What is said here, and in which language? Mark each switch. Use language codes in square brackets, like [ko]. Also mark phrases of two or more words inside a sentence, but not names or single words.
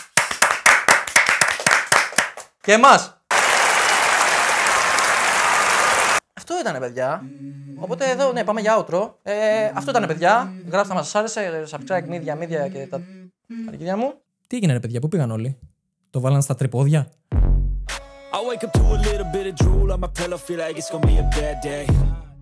[el] Και εμάς. Αυτό ήτανε, παιδιά. Οπότε εδώ, ναι, πάμε για outro. Αυτό ήτανε, παιδιά. Γράψτε μας, σας άρεσε. Subscribe, μύδια και τα αρχίδια μου. Τι έγινε, ρε παιδιά, πού πήγαν όλοι? Το βάλαν στα τρυπόδια. [en] I wake up to a little bit of drool on my pillow, feel like it's gonna be a bad day.